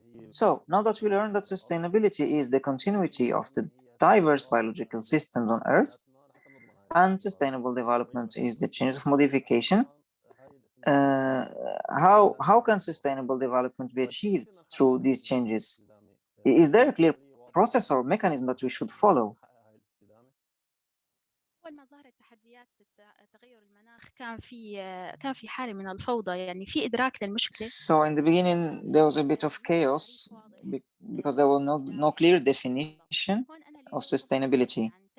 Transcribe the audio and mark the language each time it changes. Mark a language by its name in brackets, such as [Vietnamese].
[English] So now that we learned that sustainability is the continuity of the diverse biological systems on Earth, and sustainable development is the change of modification, how can sustainable development be achieved through these changes? Is there a clear process or mechanism that we should follow? [Arabic] أول ما ظهرت تحديات تغير المناخ كان في حالة من الفوضى، يعني في إدراك للمشكلة. [English] So in the beginning there was a bit of chaos because there was no clear definition of sustainability.